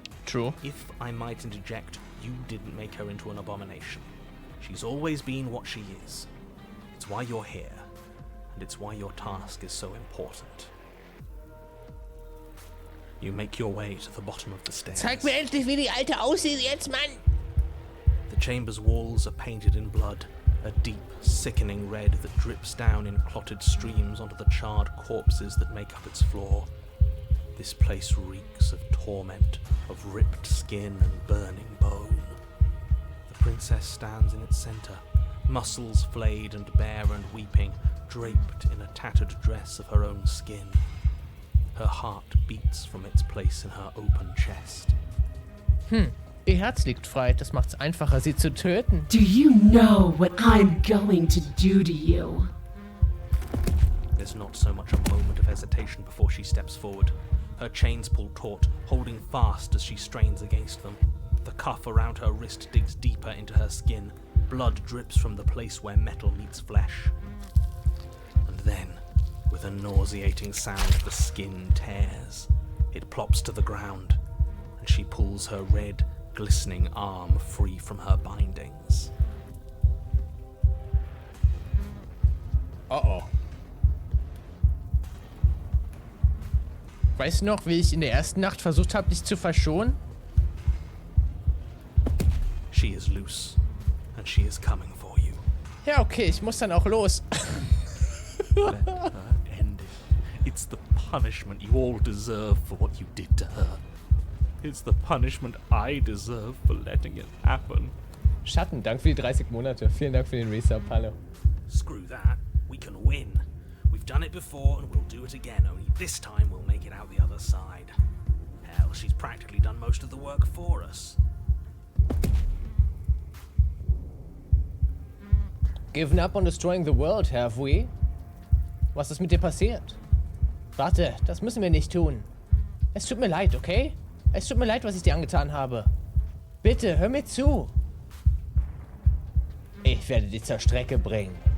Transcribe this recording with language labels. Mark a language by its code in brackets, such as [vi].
[en] True. If I might interject, you didn't make her into an abomination. She's always been what she is. It's why you're here, and it's why your task is so important. You make your way to the bottom of the stairs. [de] Zeig mir endlich, wie die Alte aussieht jetzt, Mann! [en] The chamber's walls are painted in blood, a deep, sickening red that drips down in clotted streams onto the charred corpses that make up its floor. This place reeks of torment, of ripped skin and burning bone. The princess stands in its centre, muscles flayed and bare and weeping, draped in a tattered dress of her own skin. Her heart beats from its place in her open chest. [de] Ihr Herz liegt frei, das macht's einfacher, sie zu töten. [en] Do you know what I'm going to do to you? There's not so much a moment of hesitation before she steps forward. Her chains pull taut, holding fast as she strains against them. The cuff around her wrist digs deeper into her skin. Blood drips from the place where metal meets flesh. And then, with a nauseating sound, the skin tears. It plops to the ground, and she pulls her red, glistening arm free from her bindings. Oh. [de] Weißt du noch, wie ich in der ersten Nacht versucht habe, dich zu verschonen? [en] She is loose, and she is coming for you. [de] Ja, okay, ich muss dann auch los. [en] Let her end it. It's the punishment you all deserve for what you did to her. It's the punishment I deserve for letting it happen. [de] Schatten, Dank für die 30 Monate. Vielen Dank für den Resub, hallo. [en] Screw that. We can win. We've done it before and we'll do it again, only this time we'll make it out the other side. Hell, she's practically done most of the work for us. Given up on destroying the world, have we? [de] Was ist mit dir passiert? Warte, das müssen wir nicht tun. Es tut mir leid, okay? Es tut mir leid, was ich dir angetan habe. Bitte, hör mir zu. Ich werde dich zur Strecke bringen.